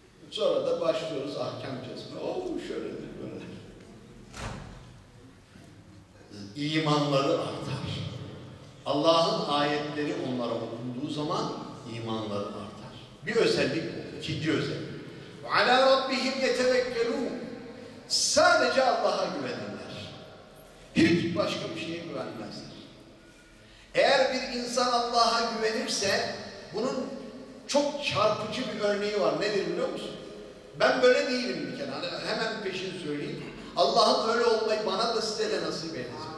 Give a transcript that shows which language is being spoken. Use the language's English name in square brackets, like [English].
[Turkish] Sonra da başlıyoruz ahkam cezme. Oo şöyle de böyle. İmanları artar. Allah'ın ayetleri onlara okunduğu zaman imanları artar. Bir özellik, ikinci özellik. [Arabic] وَعَلَى رَبِّهِمْ يَتَوَكَّلُونَ [Turkish] Sadece Allah'a güvenirler. Hiç başka bir şeye güvenmezler. Eğer bir insan Allah'a güvenirse, bunun çok çarpıcı bir örneği var. Nedir biliyor musun? Ben böyle değilim bir kenara. Hemen peşini söyleyeyim. Allah'ın öyle olmayı bana da size de nasip edecek.